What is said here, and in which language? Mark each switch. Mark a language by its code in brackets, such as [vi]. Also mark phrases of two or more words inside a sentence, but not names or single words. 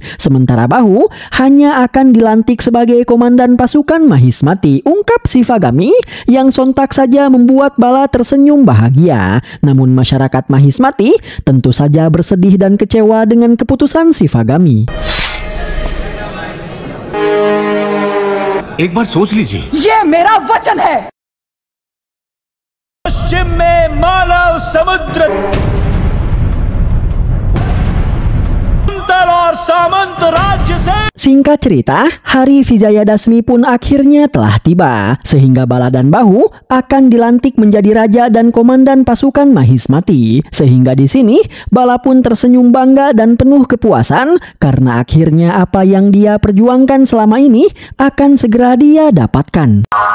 [id] Sementara Bahu hanya akan dilantik sebagai komandan pasukan Mahismati, ungkap Shivagami, yang sontak saja membuat Bala tersenyum bahagia. Namun masyarakat Mahismati tentu saja bersedih dan kecewa dengan keputusan Shivagami. [hi] एक बार सोच लीजिए, ये मेरा वचन है। पश्चिम में मालव समुद्र और सामंत राज्य से। [id] Singkat cerita, hari Vijayadasmi pun akhirnya telah tiba, sehingga Bala dan Bahu akan dilantik menjadi raja dan komandan pasukan Mahismati. Sehingga di sini Bala pun tersenyum bangga dan penuh kepuasan karena akhirnya apa yang dia perjuangkan selama ini akan segera dia dapatkan.